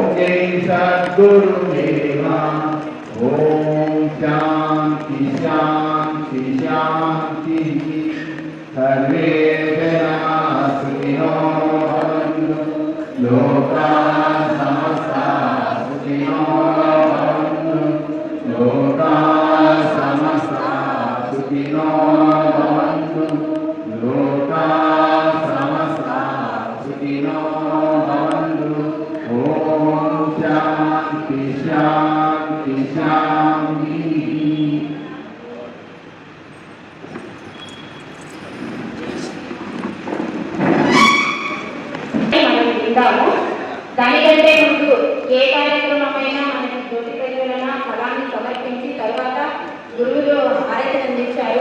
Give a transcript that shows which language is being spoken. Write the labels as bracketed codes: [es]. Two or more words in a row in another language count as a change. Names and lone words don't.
[sa] जय सद्गुरुदेवा ओम शांति शांति शांति सर्वे जना सुखिनो भवन्तु लोकाः समस्ताः सुखिनो भवन्तु लोकाः समस्ताः सुखिनो भवन्तु लोकाः समस्ताः सुखिनो भवन्तु ओम शांति शांति शांति [te] దానికంటే ముందు ఏ కార్యక్రమమైనా మనకి జ్యోతి ప్రజ్వలన ఫలాన్ని సమర్పించి తర్వాత గురువులు హారతి అందించారు.